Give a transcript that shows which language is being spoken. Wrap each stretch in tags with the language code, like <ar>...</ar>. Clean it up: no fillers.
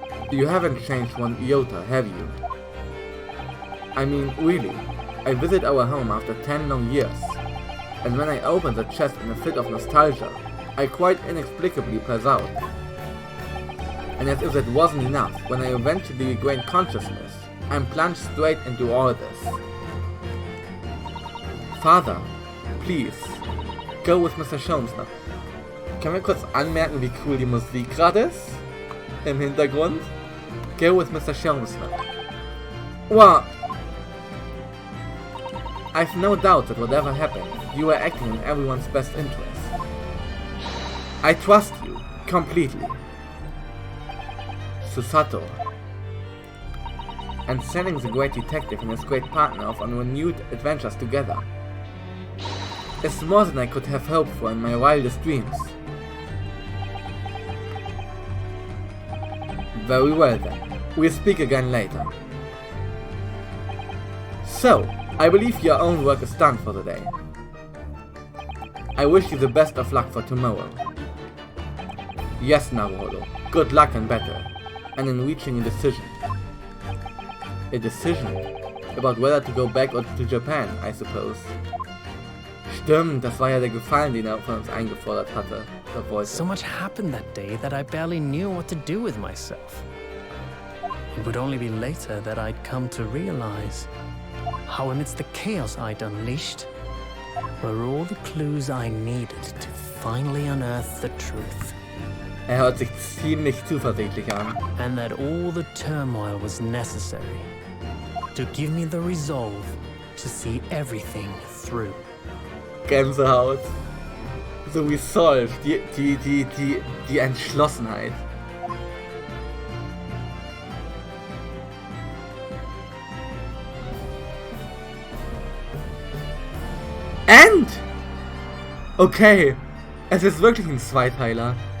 <en>You haven't changed one iota, have you? I mean, really, I visit our home after 10 long years, and when I open the chest in a fit of nostalgia, I quite inexplicably pass out. And as if that wasn't enough, when I eventually regain consciousness, I'm plunged straight into all this. Father, please, go with Mr. Sholmes now.</en> <de>Können wir kurz anmerken, wie cool die Musik gerade ist? Im Hintergrund?</de> <en>Go with Mr. Sholmes now. Well, I've no doubt that whatever happened, you were acting in everyone's best interest. I trust you, completely. Susato. And sending the great detective and his great partner off on renewed adventures together is more than I could have hoped for in my wildest dreams. Very well then, we'll speak again later. So, I believe your own work is done for the day. I wish you the best of luck for tomorrow. Yes, Naruhodo, good luck and better, and in reaching a decision. A decision? About whether to go back or to Japan, I suppose.</en> <de>Stimmt, das war ja der Gefallen, den er von uns eingefordert hatte.</de> <en>So much happened that day that I barely knew what to do with myself. It would only be later that I'd come to realize how amidst the chaos I'd unleashed were all the clues I needed to finally unearth the truth.</en> <de>Hört sich ziemlich zuversichtlich an.</de> <en>And that all the turmoil was necessary to give me the resolve to see everything through.</en> <de>Gänsehaut. So resolve, die Entschlossenheit. End! Okay, es ist wirklich ein Zweiteiler.</de>